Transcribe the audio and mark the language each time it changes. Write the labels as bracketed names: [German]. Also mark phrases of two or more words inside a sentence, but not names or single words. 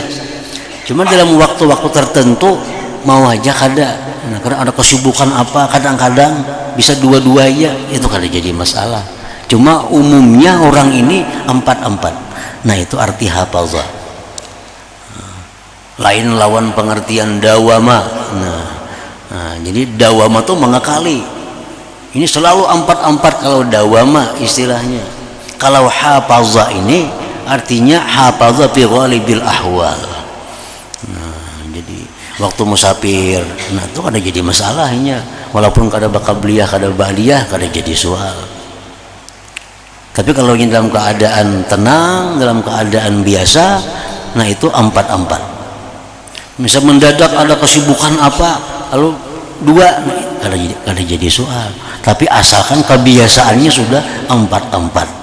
[Banjar] Cuma dalam waktu-waktu tertentu mau aja kada. Nah, karena ada kesibukan apa, kadang-kadang bisa dua-duanya, itu kada jadi masalah. Cuma umumnya orang ini 4. Nah, itu arti hafazah. Lain lawan pengertian dawama. Nah, jadi dawama itu mengekali. Ini selalu 4 kalau dawama istilahnya. Kalau hafazah ini artinya [Arabic] حفاظة في غالب الأحوال. [Banjar] Nah, jadi waktu musafir, nah itu kada jadi masalahnya. Walaupun kada qabliyah, kada ba'diyah, kada jadi soal. Tapi kalau ini dalam keadaan tenang, dalam keadaan biasa, nah itu 4. Misal mendadak ada kesibukan apa, lalu 2, kada jadi soal. Tapi asalkan kebiasaannya sudah 4.